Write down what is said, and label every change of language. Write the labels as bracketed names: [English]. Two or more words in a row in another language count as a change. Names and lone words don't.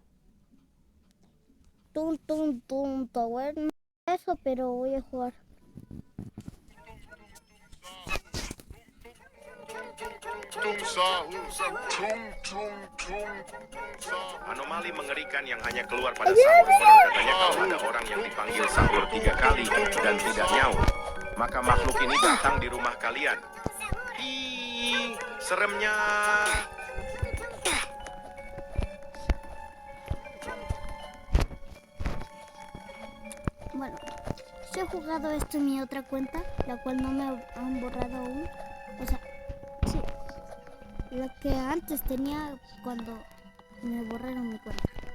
[Spanish] Toon Tower. No eso, pero voy a jugar. [Indonesian] Anomali mengerikan yang hanya keluar pada sahur. Konon katanya kalau ada orang yang dipanggil sahur 3 kali dan tidak nyaut, maka makhluk ini datang di rumah kalian. Ih, seremnya. [Spanish] Bueno, yo he jugado esto en mi otra cuenta, la cual no me han borrado aún. O sea, sí, la que antes tenía cuando me borraron mi cuenta.